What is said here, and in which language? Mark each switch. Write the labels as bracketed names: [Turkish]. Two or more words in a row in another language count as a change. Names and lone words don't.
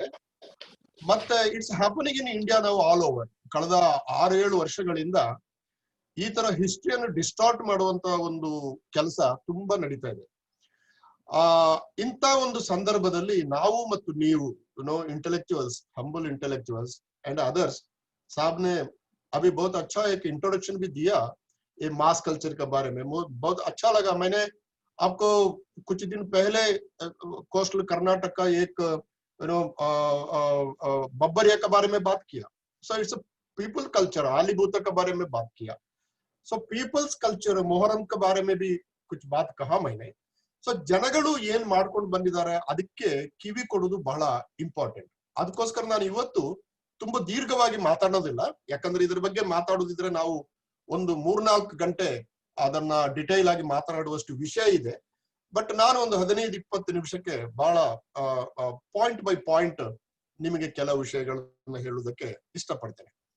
[English] ಮತ್ತೆ it's happening in India ನಾವು all over. [Kannada] ಕಳೆದ 6-7 ವರ್ಷಗಳಿಂದ ಈ ತರ ಹಿಸ್ಟ್ರಿಯನ್ನು ಡಿಸ್ಟಾರ್ಟ್ ಮಾಡುವಂತ ಒಂದು ಕೆಲಸ ತುಂಬಾ ನಡೀತಾ ಇದೆ. ಇಂಥ ಒಂದು ಸಂದರ್ಭದಲ್ಲಿ ನಾವು ಮತ್ತು ನೀವು ಇಂಟೆಲೆಕ್ಚುअल्स, [English] humble intellectuals and others, [Hindi] साहब ने अभी बहुत अच्छा एक इंट्रोडक्शन भी दिया ये [English] mass culture [Hindi] के बारे में, बहुत अच्छा लगा. मैंने आपको कुछ दिन पहले कोस्टल कर्नाटक का एक बब्बरिया के बारे में बात किया. [English] so it's people culture, [Hindi] आलीबूता के बारे में बात किया. [English] so people's culture, [Hindi] मोहरम के बारे में भी कुछ बात कहा मैंने. [Kannada] ಸೊ ಜನಗಳು ಏನ್ ಮಾಡ್ಕೊಂಡು ಬಂದಿದ್ದಾರೆ ಅದಕ್ಕೆ ಕಿವಿ ಕೊಡೋದು ಬಹಳ ಇಂಪಾರ್ಟೆಂಟ್. ಅದಕ್ಕೋಸ್ಕರ ನಾನು ಇವತ್ತು ತುಂಬಾ ದೀರ್ಘವಾಗಿ ಮಾತಾಡೋದಿಲ್ಲ, ಯಾಕಂದ್ರೆ ಇದ್ರ ಬಗ್ಗೆ ಮಾತಾಡೋದಿದ್ರೆ ನಾವು ಒಂದು 3-4 ಗಂಟೆ ಅದನ್ನ ಡಿಟೈಲ್ ಆಗಿ ಮಾತನಾಡುವಷ್ಟು ವಿಷಯ ಇದೆ. ಬಟ್ ನಾನು ಒಂದು 15-20 ನಿಮಿಷಕ್ಕೆ ಬಹಳ [English] point by point [Kannada] ನಿಮಗೆ ಕೆಲವು ವಿಷಯಗಳನ್ನ ಹೇಳುವುದಕ್ಕೆ ಇಷ್ಟಪಡ್ತೇನೆ.